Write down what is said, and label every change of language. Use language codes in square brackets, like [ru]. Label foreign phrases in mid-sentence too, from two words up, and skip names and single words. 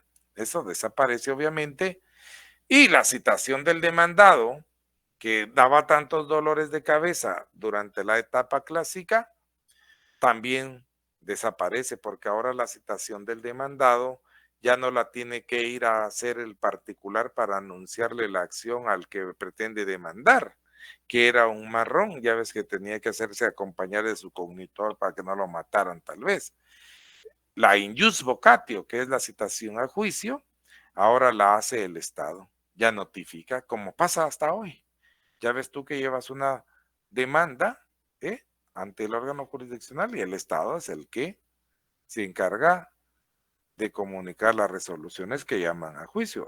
[es] Eso desaparece obviamente. Y la citación del demandado, que daba tantos dolores de cabeza durante la etapa clásica, también desaparece, porque ahora la citación del demandado ya no la tiene que ir a hacer el particular para anunciarle la acción al que pretende demandar, que era un marrón, ya ves que tenía que hacerse acompañar de su cognitor para que no lo mataran tal vez. [la] La in jus vocatio, [es] que es la citación a juicio, ahora la hace el Estado, ya notifica, como pasa hasta hoy. Ya ves tú que llevas una demanda ante el órgano jurisdiccional y el Estado es el que se encarga de comunicar las resoluciones que llaman a juicio.